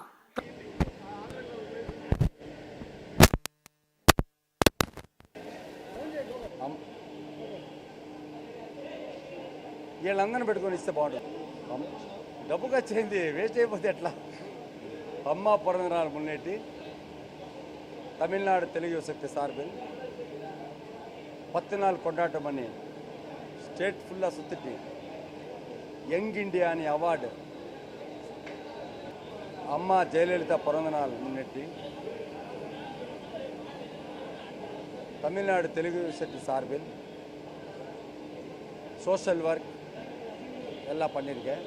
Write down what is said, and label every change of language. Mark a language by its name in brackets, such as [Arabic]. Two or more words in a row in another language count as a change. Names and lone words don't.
[Telugu] వీళ్ళందరిని పెట్టుకొని ఇస్తే బాగుంటుంది. డబ్బుగా చేయింది వేస్ట్ అయిపోతే ఎట్లా? [Tamil] అమ్మ பிறந்தநாள் முன்னிட்டு தமிழ்நாடு தெலுங்கு யுவசக்தி சார்பில் 10 நாள் கொண்டாட்டம் பண்ணி ஸ்டேட் ஃபுல்லாக சுற்றிட்டு யங் இண்டியா அணி அவார்டு அம்மா ஜெயலலிதா பிறந்தநாள் முன்னிட்டு தமிழ்நாடு தெலுங்கு யுவசக்தி சார்பில் [English] social work [Tamil] எல்லாம் பண்ணியிருக்கேன்.